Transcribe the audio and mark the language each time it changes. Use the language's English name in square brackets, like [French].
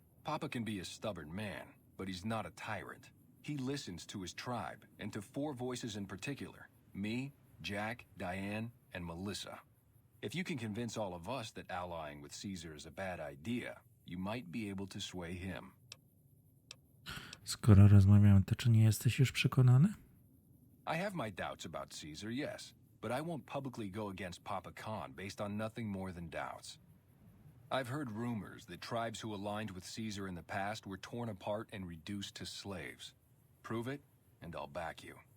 [English] Papa can be a stubborn man, but he's not a tyrant. He listens to his tribe, and to 4 voices in particular. Me, Jack, Diane, and Melissa. If you can convince all of us that allying with Caesar is a bad idea, you might be able to sway him. [Polish] Skoro rozmawiamy, to czy nie jesteś już przekonany? [English] I have my doubts about Caesar, yes, but I won't publicly go against Papa Khan based on nothing more than doubts. I've heard rumors that tribes who aligned with Caesar in the past were torn apart and reduced to slaves. Prove it, and I'll back you.